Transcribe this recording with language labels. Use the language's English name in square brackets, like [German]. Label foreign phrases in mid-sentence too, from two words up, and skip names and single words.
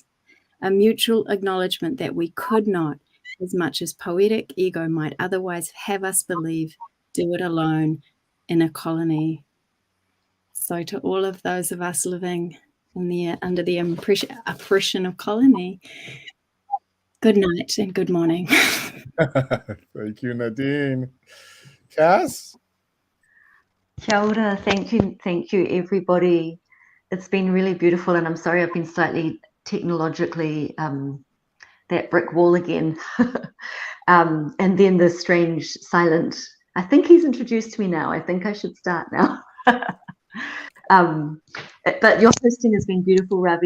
[English] A mutual acknowledgement that we could not, as much as poetic ego might otherwise have us believe, do it alone in a colony. So to all of those of us living under the oppression of colony, good night and good morning. Thank you, Nadine. Cass? [Māori] Kia ora. [English] Thank you, everybody. It's been really beautiful, and I'm sorry I've been slightly technologically that brick wall again. And then the strange silent, I think he's introduced me now. I think I should start now. But your hosting has been beautiful, Ravi.